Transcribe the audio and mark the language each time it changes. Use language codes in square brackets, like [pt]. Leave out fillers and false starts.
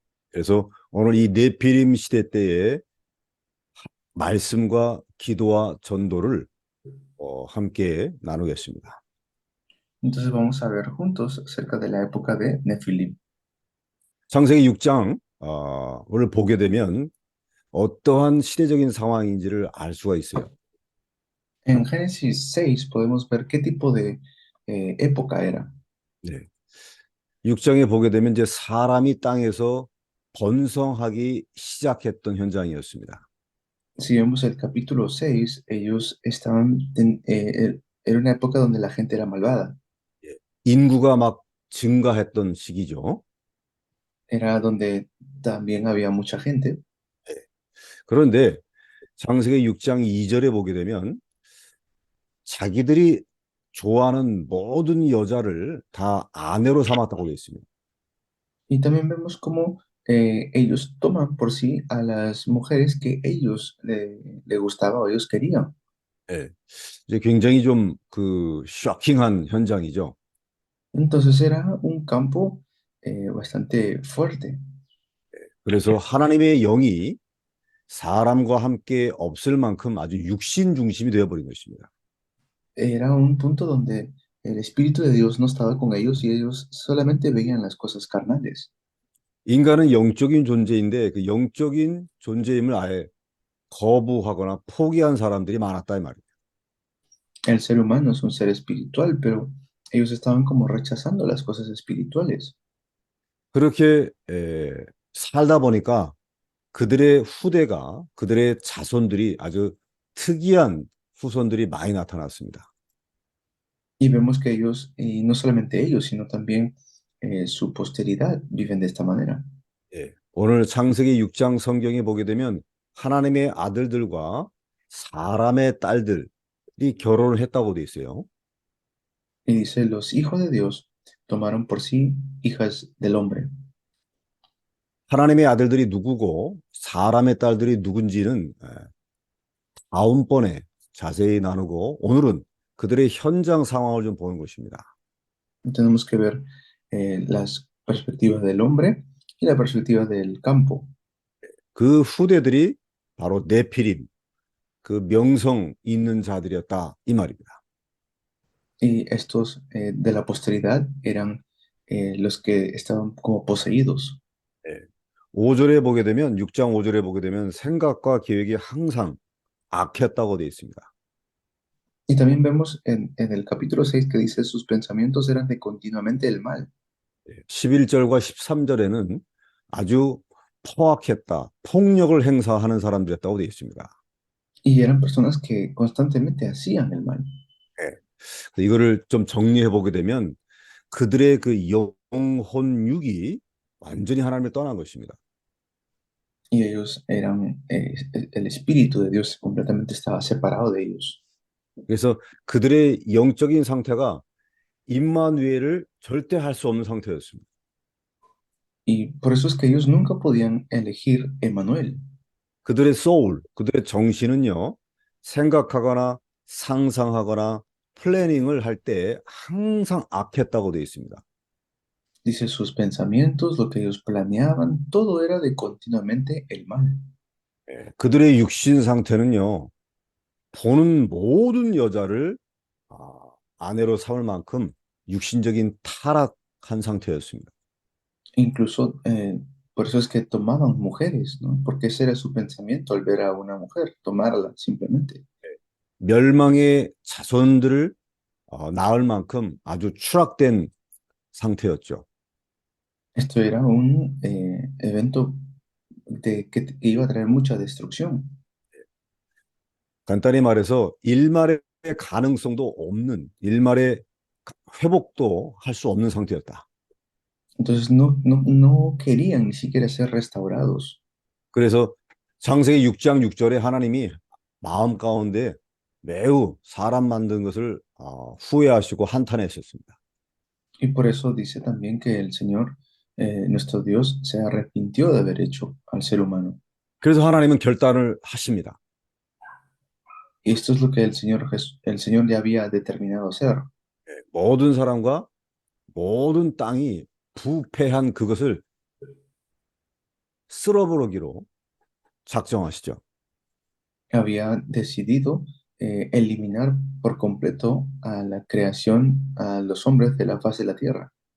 [ko] 그래서 오늘 이 네피림 시대 때의 말씀과 기도와 전도를 함께 나누겠습니다. [es] Entonces vamos a ver juntos acerca de la época de Nefilim. [ko] 창세기 6장을 보게 되면 어떠한 시대적인 상황인지를 알 수가 있어요. [es] En Génesis 6 podemos ver qué tipo de época era. [ko] 네. 6장에 보게 되면 이제 사람이 땅에서 번성하기 시작했던 현장이었습니다. [es] Si vemos el capítulo 6, ellos estaban era una época donde la gente era malvada. [ko] 인구가 막 증가했던 시기죠. [es] Era donde también había mucha gente. [ko] 그런데 창세기 6장 2절에 보게 되면 자기들이 좋아하는 모든 여자를 다 아내로 삼았다고 되어 있습니다. [es] Y también vemos cómo ellos toman por sí a las mujeres que ellos le gustaba o ellos querían. [ko] 네. 이제 굉장히 좀 그 쇼킹한 현장이죠. [es] Entonces era un campo bastante fuerte. [ko] 그래서 하나님의 영이 사람과 함께 없을 만큼 아주 육신 중심이 되어버린 것입니다. [es] Era un punto donde el Espíritu de Dios no estaba con ellos y ellos solamente veían las cosas carnales. [ko] 인간은 영적인 존재인데 그 영적인 존재임을 아예 거부하거나 포기한 사람들이 많았다 이 말이에요. [es] El ser humano es un ser espiritual, pero ellos estaban como rechazando las cosas espirituales. [ko] 그렇게 살다 보니까 그들의 후대가, 그들의 자손들이 아주 특이한 후손들이 많이 나타났습니다. [es] Y vemos que ellos, y no solamente ellos, sino también su posteridad viven de esta manera. [ko] 오늘 창세기 6장 성경에 보게 되면 하나님의 아들들과 사람의 딸들이 결혼을 했다고 돼 있어요. [es] Y dice, los hijos de Dios tomaron por sí hijas del hombre. [ko] 하나님의 아들들이 누구고 사람의 딸들이 누군지는 다음번에 자세히 나누고 오늘은 그들의 현장 상황을 좀 보는 것입니다. [es] Tenemos que ver las perspectivas del hombre y la perspectiva del campo. [ko] 그 후대들이 바로 네피림, 그 명성 있는 자들이었다 이 말입니다. [es] Y estos de la posteridad eran los que estaban como poseídos. [ko] 5절에 보게 되면 6장 5절에 보게 되면 생각과 계획이 항상 악했다고 되어 있습니다. [es] Y también vemos en el capítulo 6 que dice sus pensamientos eran de continuamente el mal. [ko] 11절과 13절에는 아주 포악했다, 폭력을 행사하는 사람들이었다고 되어 있습니다. [es] Y eran personas que constantemente hacían el mal. [ko] 이거를 좀 정리해 보게 되면 그들의 그 영혼육이 완전히 하나님을 떠난 것입니다. [es] Y ellos eran, el Espíritu de Dios completamente estaba separado de ellos. [ko] 그래서 그들의 영적인 상태가 임마누엘을 절대 할 수 없는 상태였습니다. [es] Y por eso es que ellos nunca podían elegir Emmanuel. [ko] 그들의 소울, 그들의 정신은요, 생각하거나 상상하거나 플래닝을 할 때 항상 악했다고 되어 있습니다. [es] Dice sus pensamientos, lo que ellos planeaban, todo era de continuamente el mal. [ko] 그들의 육신 상태는요, 보는 모든 여자를 아내로 삼을 만큼 육신적인 타락한 상태였습니다. [es] Incluso por eso es que tomaban mujeres, ¿no? Porque ese era su pensamiento al ver a una mujer, tomarla simplemente. [ko] 멸망의 자손들을 낳을 만큼 아주 추락된 상태였죠. [es] Esto era un evento que iba a traer mucha destrucción. [ko] 간단히 말해서 일말의 가능성도 없는, 일말의 회복도 할 수 없는 상태였다. [es] Entonces no querían ni siquiera ser restaurados. [ko] 그래서 창세기 6장 6절에 하나님이 마음 가운데 매우 사람 만든 것을 후회하시고 한탄했었습니다. [es] Y por eso dice también que el Señor, nuestro Dios, se arrepintió de haber hecho al ser humano. [ko] 그래서 하나님은 결단을 하십니다. [es] Y esto es lo que el Señor ya había determinado hacer. [ko] 모든 사람과 모든 땅이 부패한 그것을 쓸어버리기로 작정하시죠. [es] Había decidido eliminar por completo a la creación, a los hombres de la faz de la tierra.